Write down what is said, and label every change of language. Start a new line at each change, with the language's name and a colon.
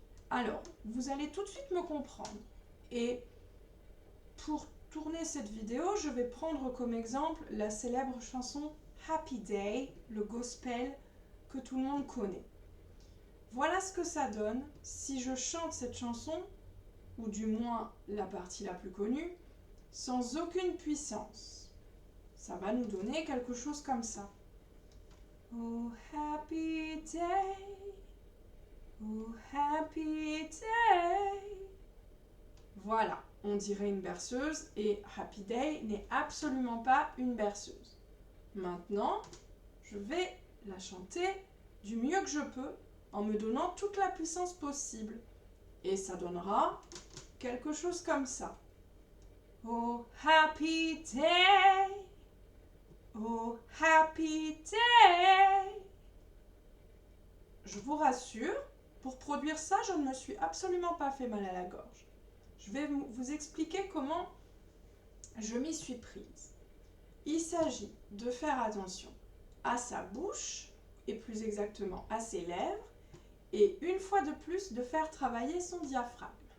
French: Alors, vous allez tout de suite me comprendre. Et pour tourner cette vidéo, je vais prendre comme exemple la célèbre chanson Happy Day, le gospel que tout le monde connaît. Voilà ce que ça donne si je chante cette chanson, ou du moins la partie la plus connue, sans aucune puissance. Ça va nous donner quelque chose comme ça.
English: Oh happy day, oh happy day.
French: Voilà, on dirait une berceuse et Happy Day n'est absolument pas une berceuse. Maintenant, je vais la chanter du mieux que je peux en me donnant toute la puissance possible. Et ça donnera quelque chose comme ça.
English: Oh happy day, oh happy day.
French: Je vous rassure, pour produire ça, je ne me suis absolument pas fait mal à la gorge. Je vais vous expliquer comment je m'y suis prise. Il s'agit de faire attention à sa bouche, et plus exactement à ses lèvres, et une fois de plus de faire travailler son diaphragme.